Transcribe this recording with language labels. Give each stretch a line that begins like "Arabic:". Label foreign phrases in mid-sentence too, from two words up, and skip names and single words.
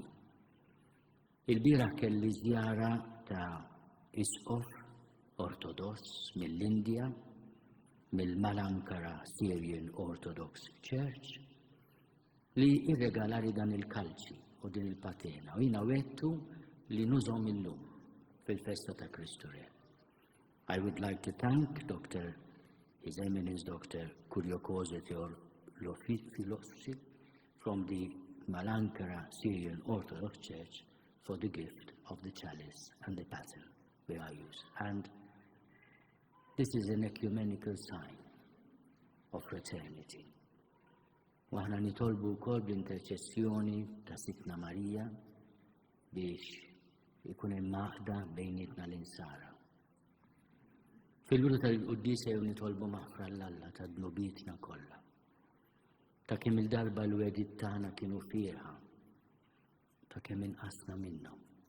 Maltese: Il-bieraħ kelli żjara ta' Isqof Ortodoss mill-Indja, mill-Malankara Syrian Orthodox Church, li irregalari dan il-kalċi u din il-patena. U jina wettu li nużom illum fil-festa ta' Kristu Re.
English: I would like to thank His Eminence Dr. Kyriakos Theophilosophy from the Malankara Syrian Orthodox Church for the gift of the chalice and the paten we are used. And this is an ecumenical sign of fraternity.
Maltese: Waħna nitolbu wkoll bl-interċessjoni ta' Sitna Marija biex ikun hemm maħda bejnietna l-insara. Fil-bidu tal-Quddisa jew nitolbu maħfra l-Alla ta' dnubietna kollha. Ta' kemm il-darba l-wedid tagħna kienu fierħa, ta' kemm inqasna minnhom.